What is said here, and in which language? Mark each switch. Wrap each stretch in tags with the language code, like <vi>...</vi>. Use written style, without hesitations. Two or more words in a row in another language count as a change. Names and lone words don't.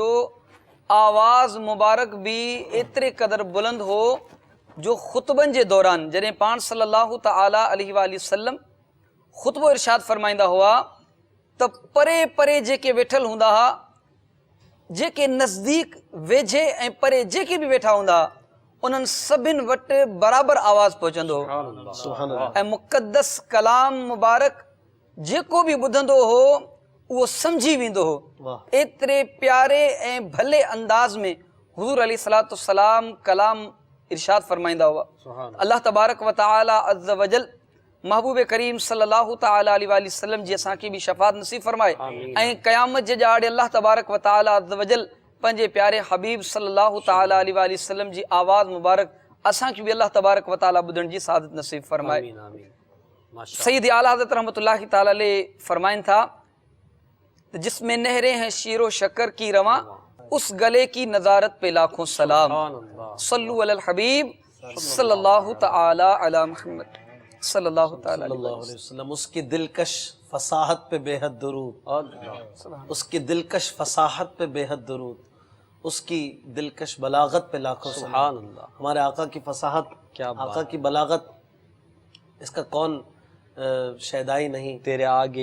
<sd>आवाज़ मुबारक भी एतिरे क़दर बुलंद हो जो ख़ुतबनि जे दौरान जॾहिं पाण</sd> <ar>صلى الله تعالى عليه وسلم</ar> <sd>ख़ुतबो इरशाद फरमाईंदा हुआ त परे परे जेके वेठल हूंदा हुआ, जेके नज़दीक वेझे ऐं परे जेके भी वेठा हूंदा उन्हनि सभिनि वटि बराबरि आवाज़ पहुचंदो हो। ऐं मुक़द्दस कलाम मुबारक जेको भी ॿुधंदो हो उहो सम्झी वेंदो हो। एतिरे प्यारे ऐं भले अंदाज़ में हुज़ूर</sd> <ar>عليه الصلاة والسلام</ar> <sd>कलाम इरशाद फरमाईंदा हुआ।</sd> <ar>الله تبارك وتعالى عز وجل</ar> <sd>महबूब करीम</sd> <ar>صلى الله تعالى عليه وسلم</ar> <sd>जी असांखे भी शफ़ाअत नसीब फरमाए ऐं क़यामत जे ॾाड़े</sd> <ar>الله تبارك وتعالى عز وجل</ar> <sd>पंहिंजे प्यारे हबीब</sd> <ar>صلى الله تعالى عليه وسلم</ar> <sd>जी आवाज़ मुबारक असांखे भी</sd> <ar>الله تبارك وتعالى</ar> <sd>ॿुधण जी सआदत नसीब फरमाए। सैयद आला हज़रत</sd> <ar>رحمة الله تعالى علیه</ar> <sd>फरमाइन था,</sd> <ur>جس میں نہریں ہیں شیر و شکر کی رواں، اس گلے کی نضارت پہ لاکھوں سلام.</ur> <ar>صلوا على الحبيب صلى الله تعالى على محمد صلى الله تعالى عليه وسلم.</ar> <ur>اس کی دلکش فصاحت پہ بے حد درود، اس کی دلکش فصاحت پہ بے حد درود، اس کی دلکش بلاغت پہ لاکھوں</ur> <ar>سبحان اللہ۔</ar> <ur>ہمارے آقا کی فصاحت، آقا کی بلاغت، اس کا کون شیدائی نہیں۔ تیرے آگے</ur>